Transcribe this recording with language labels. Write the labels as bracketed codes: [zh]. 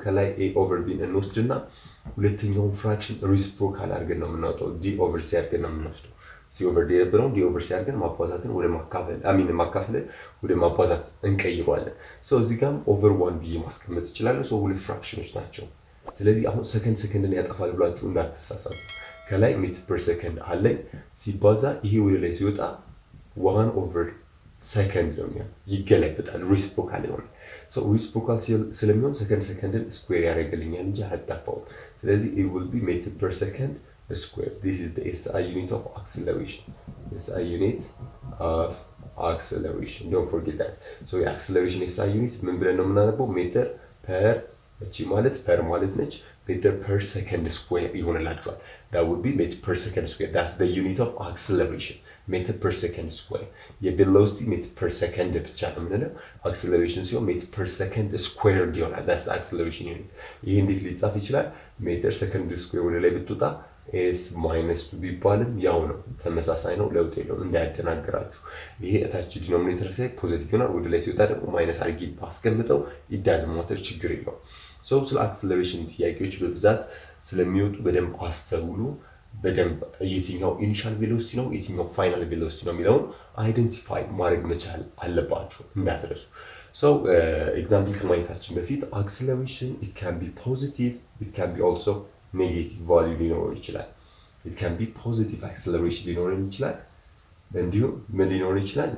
[am] ከላይ a over b እንወስድና ሁለተኛውን ፍራክሽን ሪሲፕሮካል አድርገን ነው የምናወጣው። d over c አድርገን ነው የምንወስደው። c over d የነበረውን d over c አድርገን ማባዛትን ወደ ማካፈልን ወደ ማባዛት እንቀይረዋለን። so እዚህ ጋርም over 1 ብዬ ማስቀመጥ እችላለሁ። so ሁለት ፍራክሽኖች ናቸው። ስለዚህ አሁን ሰከንድን ያጠፋል ብላችሁ እንዳትሳሳቱ። ከላይ ሜትር ፐር ሰከንድ አለኝ ሲባዛ ይሄ ወደ ላይ ሲወጣ 1 over ሰከንድ ነው የሚሆነው። ይገለበጣል፣ ሪሲፕሮካል ይሆናል። so ሪሲፕሮካል ስለሚሆን ሰከንድን ስኩዌር ያደርግልኛል እንጂ አያጣፋውም። ስለዚህ [en] it will be meter per second square. this is the SI unit of acceleration. SI unit of acceleration, don't forget that. [am] so የአክሰለሬሽን SI unit ምን ብለን ነው የምናነበው? ሜትር ፐር እቺ ማለት ፐር ማለት ነች። [en] meter per second square ይሆንላችኋል። that would be meter per second square. that's the unit of acceleration. meter per second square. የቬሎሲቲ meter per second [am] ብቻ ነው የምንለው። [en] acceleration ሲሆን meter per second square ይሆናል። that's the acceleration unit. [am] ይሄ እንዴት ሊጻፍ ይችላል? meter second square ወደ ላይ ብትወጣ s minus 2 ቢባልም ያው ነው፣ ተመሳሳይ ነው፣ ለውጥ የለውም፣ እንዳያደናግራችሁ። ይሄ እታች ዲኖሚኔተር ላይ ፖዚቲቭ ይሆናል፣ ወደ ላይ ሲወጣ ደግሞ ማይነስ አድርጌ ባስቀምጠው [en] it doesn't matter፣ [am] ችግር የለውም። ስለ አክሰለሬሽን ጥያቄዎች በብዛት ስለሚወጡ በደንብ አስተውሉ። በደንብ የትኛው ኢኒሻል ቬሎሲቲ ነው የትኛው ፋይናል ቬሎሲቲ ነው የሚለውን አይደንቲፋይ ማድረግ መቻል አለባችሁ እንዳትረሱ። ኤግዛምፕል ከማየታችን በፊት አክሰለሬሽን [en] ኢት ካን ቢ ፖዚቲቭ ኢት ካን ቢ ኦልሶ ኔጌቲቭ [am] ቫልዩ ሊኖረው ይችላል። [en] ኢት ካን ቢ ፖዚቲቭ አክሰለሬሽን [am] ሊኖረን ይችላል፣ እንዲሁም ምን ሊኖረን ይችላል?